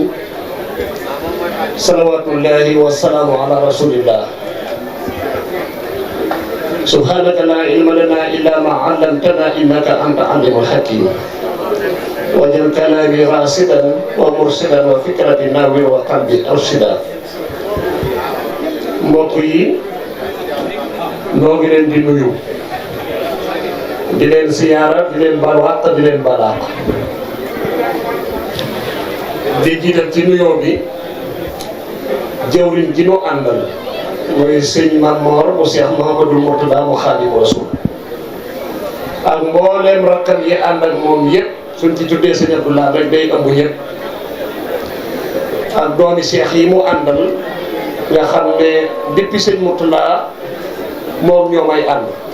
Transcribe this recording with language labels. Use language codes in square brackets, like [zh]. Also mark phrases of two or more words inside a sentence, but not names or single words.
[ar] صلوات الله والسلام على رسول الله. سبحانك لا علم لنا إلا ما علمتنا إنك أنت العليم الحكيم. وجل كلامي راشدا ومرشدا وفكرتي ناوي وقلبي أرشدا. [wo] mbokk yi noo ngi leen di nuyu di leen siyaara di leen baal àq di leen baal àq di jiital ci nuyoo bi jëwriñ ji nu àndal mooy sëñ Mamor mu Cheikh Mouhamadoul Mourtada mu Xaadimu Rasuul ak mbooleem rakkam yi ànd ak moom yëpp suñ ci tuddee sëñ Abdoulaye rek day ëmb yëpp ak doomi Cheikh yi mu àndal nga xam ne depuis sëñ Mourtada moom ñoo may ànd